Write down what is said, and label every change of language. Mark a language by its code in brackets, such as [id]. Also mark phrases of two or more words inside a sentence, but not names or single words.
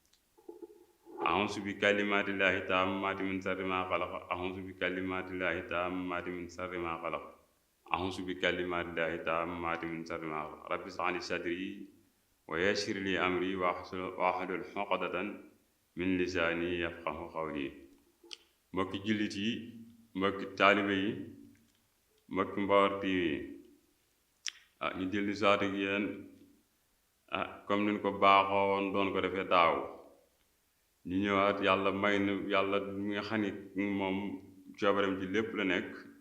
[ar] أعوذ بكلمات الله التامات من شر ما خلق أعوذ بكلمات الله التامات من شر ما خلق أعوذ بكلمات الله التامات من شر ما خلق رب اشرح لي صدري ويسر لي أمري واحلل عقدة من لساني يفقهوا قولي. [wo] Mbokki jullit yi, mbokki taalibe yi, mbokki Mbaor TV ñu dellu saat ak yéen comme niñ ko baaxoo woon doon ko defee daaw ñu ñëwaat yàlla may na yàlla mi nga xam ni moom coobareem ci lépp la nekk